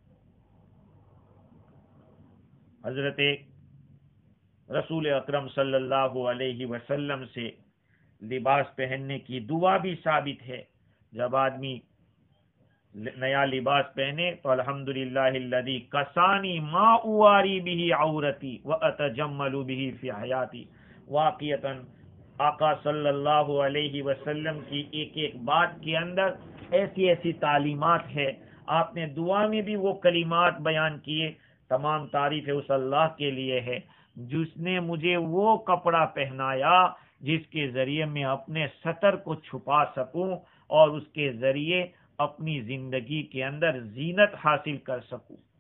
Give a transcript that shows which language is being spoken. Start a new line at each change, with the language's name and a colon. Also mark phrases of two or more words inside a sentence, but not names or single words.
Urdu: حضرت رسول اکرم
Arabic: صلی اللہ علیہ وسلم
Urdu: سے لباس پہننے کی دعا بھی ثابت ہے۔ جب آدمی نیا لباس پہنے تو
Arabic: الحمدللہ الذی کسانی ما اواری به عورتی واتجمل به فی حیاتی۔
Urdu: واقعتاً آقا
Arabic: صلی اللہ علیہ وسلم
Urdu: کی ایک ایک بات کے اندر ایسی ایسی تعلیمات ہے۔ آپ نے دعا میں بھی وہ کلمات بیان کیے، تمام تعریف اس اللہ کے لیے ہے جس نے مجھے وہ کپڑا پہنایا جس کے ذریعے میں اپنے ستر کو چھپا سکوں اور اس کے ذریعے اپنی زندگی کے اندر زینت حاصل کر سکوں۔